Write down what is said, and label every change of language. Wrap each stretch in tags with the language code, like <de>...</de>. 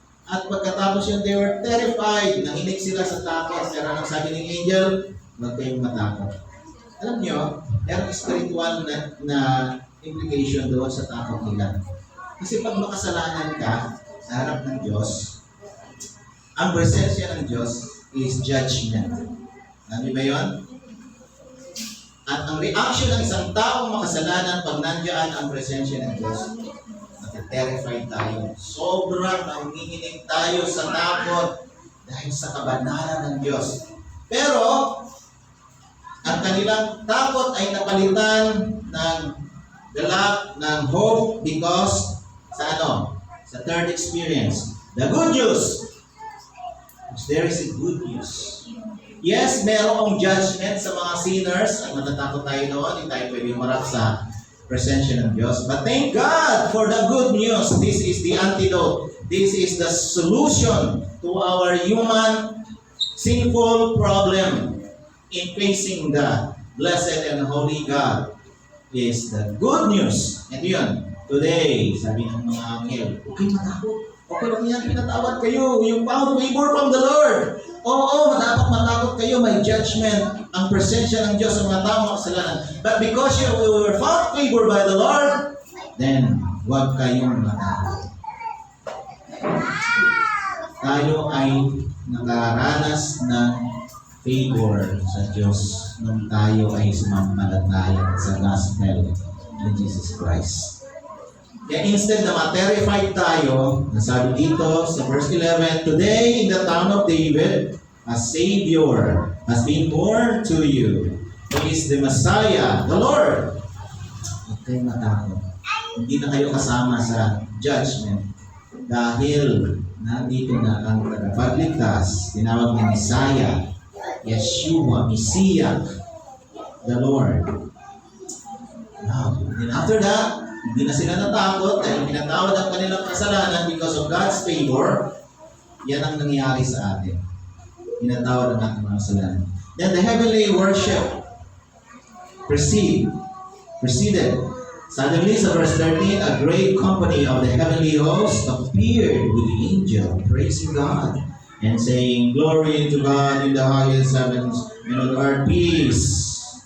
<tl>At pagkatapos yun,</tl> <en>they were terrified.</en> <tl>Nanginig sila sa takot. Pero ang sabi ng angel, huwag kayong matakot. Alam nyo, merong spiritual na implication doon sa takot nila. Kasi pag makasalanan ka sa harap ng Diyos, ang presensya ng Diyos is judgment. Alam niyo ba yun? At ang reaction ng isang taong makasalanan pag nandiyan ang presensya ng Diyos, terrified tayo. Sobrang nanginginig tayo sa takot dahil sa kabanalan ng Diyos. Pero, ang kanilang takot ay napalitan ng galak, ng hope because sa ano?</tl> <en>Sa third experience. The good news. There is a good news.</en> <tl>Yes, merong judgment sa mga sinners. Ay matatakot tayo noon. Hindi tayo pwede marap sa presensya ng Diyos.</tl> <en>But thank God for the good news. This is the antidote. This is the solution to our human sinful problem in facing the blessed and holy God. Is the good news.</en> <tl>And yun, today, sabi ng mga anghel, huwag kayong matakot. Okay lang yan, pinatawad kayo.</tl> <en>You found favor from the Lord.</en> <tl>Oo, dapat matakot kayo. tayo may judgment, ang presensya ng Diyos sa mga taong makasalanan.</tl> <en>But because you were found favor by the Lord,</en> <tl>then huwag kayong matakot. Tayo ay nakaranas ng favor sa Diyos nung tayo ay sumampalataya sa gospel ni Jesus Christ. Kaya instead na ma-terrified tayo, nasabi dito sa verse 11,</tl> <en>"Today in the town of David, a Savior has been born to you. He is the Messiah, the Lord."</en> <tl>Huwag kayong matakot. Hindi na kayo kasama sa judgment dahil nandito na ang tagapagligtas, tinawag na Messiah, Yeshua, Messiah, the Lord.</tl> <en>Now, and after that,</en> <tl>hindi na sila natakot dahil pinatawad ang kanilang kasalanan</tl> <en>because of God's favor.</en> <tl>Yan ang nangyari sa atin. Pinatawad ang ating mga kasalanan.</tl> <en>Then the heavenly worship proceeded. Suddenly, sa verse 13, a great company of the heavenly host appeared with the angel, praising God, and saying, "Glory to God in the highest heavens, and on earth peace."</en>